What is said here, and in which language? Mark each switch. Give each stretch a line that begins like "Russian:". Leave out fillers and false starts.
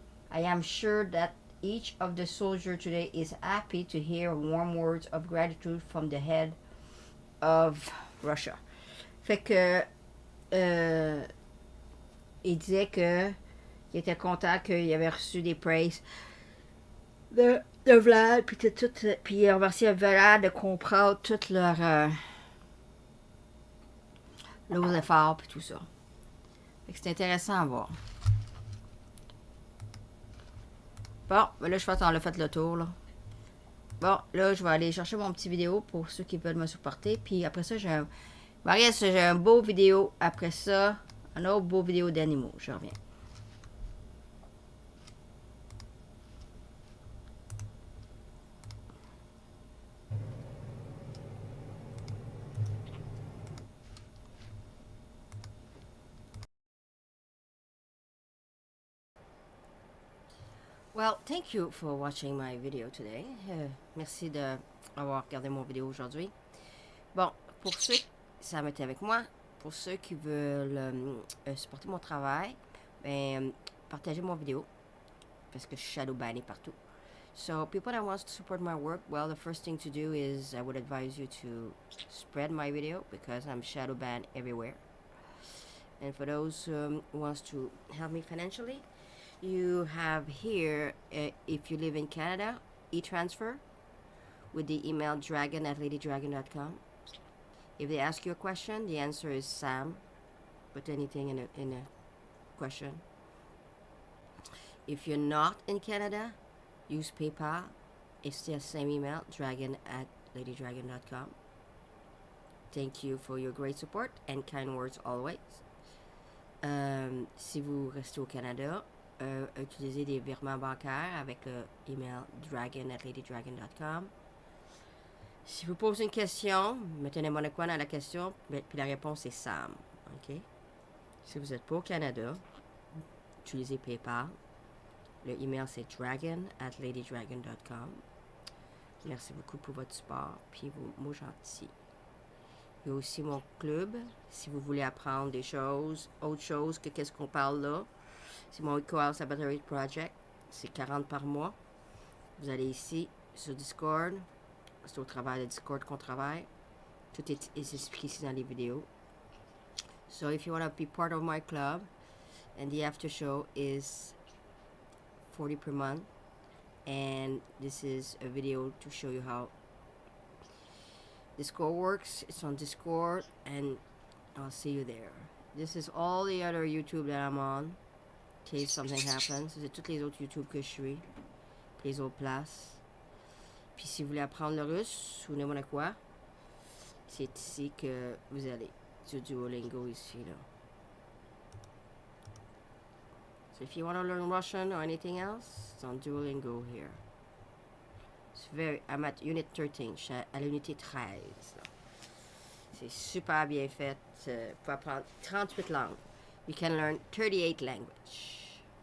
English: I am sure that each of the soldiers today is happy to hear warm words of gratitude from the head of Russia.
French: Fait que il disait que il était content qu'il avait reçu des praises de Vlad, puis puis il a remercié Vlad de comprendre tous leurs efforts puis tout ça. Fait que c'est intéressant à voir. Bon, ben là je pense qu'on a fait le tour là. Bon, là, je vais aller chercher mon petit vidéo pour ceux qui veulent me supporter. Puis après ça, j'ai un beau vidéo. Après ça, un autre beau vidéo d'animaux. Je reviens.
English: Well, thank you for watching my video today.
French: Merci d'avoir regardé mon vidéo aujourd'hui. Bon, pour ceux ça va être avec moi, pour ceux qui veulent supporter mon travail, ben, partagez mon vidéo parce que je suis shadow banné partout.
English: So, people that want to support my work, well, the first thing to do is I would advise you to spread my video because I'm shadow banned everywhere. And for those who wants to help me financially, you have here, if you live in Canada, e-transfer with the email dragon@ladydragon.com. If they ask you a question, the answer is Sam. Put anything in a question. If you're not in Canada, use PayPal. It's the same email, dragon@ladydragon.com. Thank you for your great support and kind words always.
French: Si vous restez au Canada, utilisez des virements bancaires avec le email dragon@ladydragon.com. Si vous posez une question, mettez n'importe quoi dans la question, puis la réponse est Sam. OK? Si vous n'êtes pas au Canada, utilisez PayPal. Le email c'est dragon@ladydragon.com. Merci beaucoup pour votre support, puis vos mots gentils. Il y a aussi mon club, si vous voulez apprendre des choses, autre chose que qu'est-ce qu'on parle là. C'est mon Eco Sabattery Project. C'est 40 par mois. Vous allez ici, sur Discord. C'est au travers de Discord qu'on travaille. Tout est expliqué ici dans les vidéos.
English: So if you want to be part of my club, and the after show is $40 per month, and this is a video to show you how Discord works. It's on Discord, and I'll see you there. This is all the other YouTube that I'm on, in case something happens.
French: C'est toutes les autres YouTube que je suis, les autres places. Puis si vous voulez apprendre le russe ou n'importe quoi, c'est ici que vous allez, sur Duolingo ici là.
English: So if you want to learn Russian or anything else, it's on Duolingo here. It's I'm at Unit 13,
French: je suis à l'unité 13. C'est super bien fait pour apprendre 38 langues.
English: You can learn 38 languages.